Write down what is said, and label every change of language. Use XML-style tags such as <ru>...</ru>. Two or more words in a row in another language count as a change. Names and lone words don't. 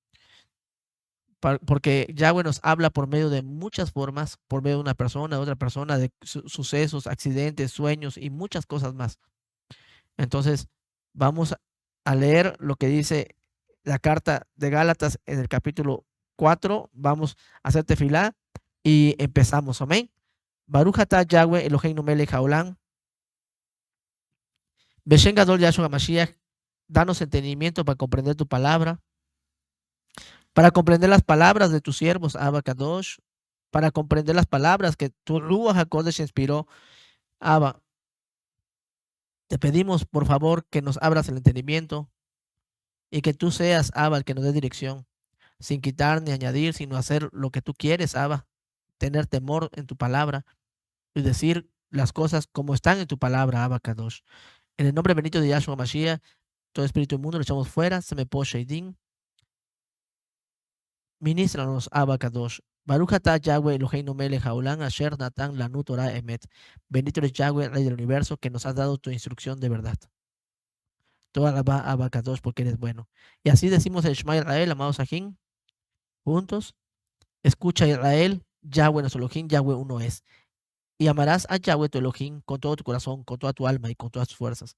<es>Porque Yahweh nos habla por medio de muchas formas, por medio de una persona, de otra persona, de sucesos, accidentes, sueños y muchas cosas más. Entonces, vamos a leer lo que dice la carta de Gálatas en el capítulo 4. Vamos a hacer tefilá y empezamos. Amén.</es> <he>ברוך אתה יהוה אלוהינו מלך העולם. בשם גדול ישוע משיח.</he> <es>Danos entendimiento para comprender tu palabra, para comprender las palabras de tus siervos,</es> <he>אבא קדוש,</he> <es>para comprender las palabras que tu</es> <he>רוח הקודש</he> <es>inspiró, Abba. Te pedimos, por favor, que nos abras el entendimiento y que tú seas, Abba, el que nos dé dirección, sin quitar ni añadir, sino hacer lo que tú quieres, Abba. Tener temor en tu palabra y decir las cosas como están en tu palabra,</es> <he>אבא קדוש.</he> <es>En el nombre bendito de Yahshua Mashiach, todo espíritu inmundo lo echamos fuera, se me poshe y din. Ministranos,</es> <he>אבא קדוש. ברוך אתה יהוה אלוהינו מלך העולם אשר נתן לנו תורת אמת.</he> <es>Bendito eres Yahweh, Rey del universo, que nos has dado tu instrucción de verdad. Toda alabá a Abacadosh porque eres bueno. Y así decimos el</es> <he>שמע ישראל,</he> <es>amados Ajín, juntos. Escucha Israel, Yahweh nuestro Elohim, Yahweh uno es. Y amarás a Yahweh tu Elohim con todo tu corazón, con toda tu alma y con todas tus fuerzas.</es>